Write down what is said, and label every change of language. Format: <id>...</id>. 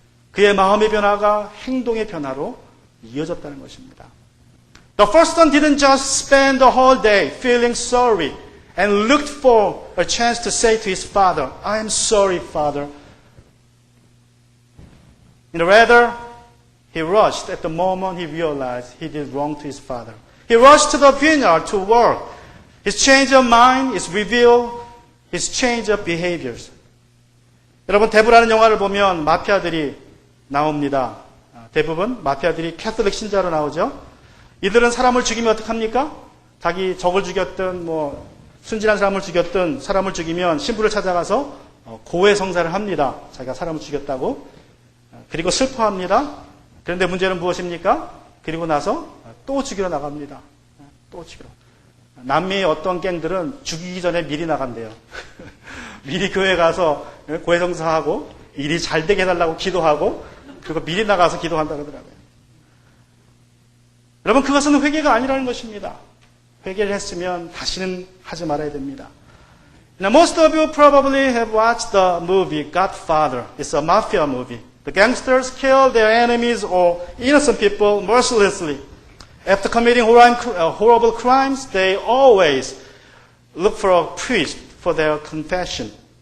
<ko>그의 마음의 변화가 행동의 변화로 이어졌다는 것입니다.</ko> <en>The first one didn't just spend the whole day feeling sorry and looked for a chance to say to his father, I am sorry, father. And rather, he rushed at the moment he realized he did wrong to his father. He rushed to the vineyard to work. His change of mind is revealed, his change of behaviors.</en> <ko>여러분, 대부라는 영화를 보면 마피아들이 나옵니다. 대부분 마피아들이 캐톨릭 신자로 나오죠. 이들은 사람을 죽이면 어떡합니까? 자기 적을 죽였든 순진한 사람을 죽였든 사람을 죽이면 신부를 찾아가서 고해성사를 합니다. 자기가 사람을 죽였다고. 그리고 슬퍼합니다. 그런데 문제는 무엇입니까? 그리고 나서 또 죽이러 나갑니다. 또 죽이러. 남미의 어떤 갱들은 죽이기 전에 미리 나간대요. 미리 교회 가서 고해성사하고 일이 잘 되게 해달라고 기도하고 그리고 미리 나가서 기도한다 그러더라고요. 여러분, 그것은 회개가 아니라는 것입니다. 회개를 했으면 다시는 하지 말아야 됩니다.</ko> <en>Now, most of you probably have watched the movie Godfather. It's a mafia movie. The gangsters kill their enemies or innocent people mercilessly. After committing horrible crimes, they always look for a priest for their confession.</en>